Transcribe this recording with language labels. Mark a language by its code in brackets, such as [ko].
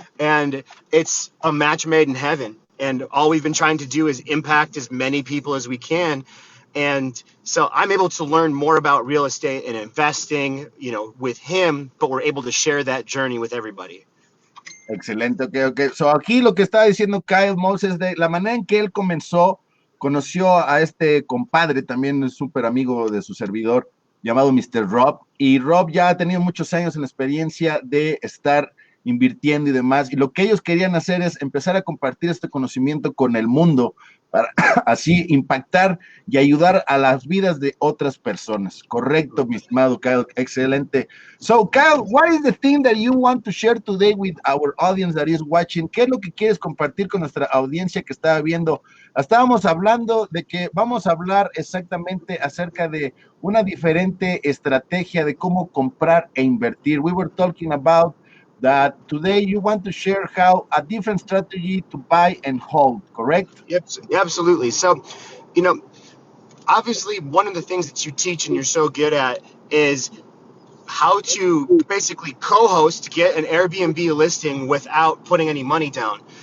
[en] And it's a match made in heaven. And all we've been trying to do is impact as many people as we can. And so I'm able to learn more about real estate and investing, with him, but we're able to share that journey with everybody. [es] Excelente, ok. So aquí lo que está diciendo Kyle Moses de la manera en que él conoció a este compadre, también es súper amigo de su servidor, llamado Mr. Rob, y Rob ya ha tenido muchos años en la experiencia de estar invirtiendo y demás, y lo que ellos querían hacer es empezar a compartir este conocimiento con el mundo, para así impactar y ayudar a las vidas de otras personas. Correcto, mi estimado Kyle, excelente. [en] So, Kyle, what is the thing that you want to share today with our audience that is watching? [es] ¿Qué es lo que quieres compartir con nuestra audiencia que está viendo? Estábamos hablando de que vamos a hablar exactamente acerca de una diferente estrategia de cómo comprar e invertir. [en] We were talking about that today you want to share how a different strategy to buy and hold, correct? Yep, absolutely. So, obviously one of the things that you teach and you're so good at is how to basically co-host, get an Airbnb listing without putting any money down.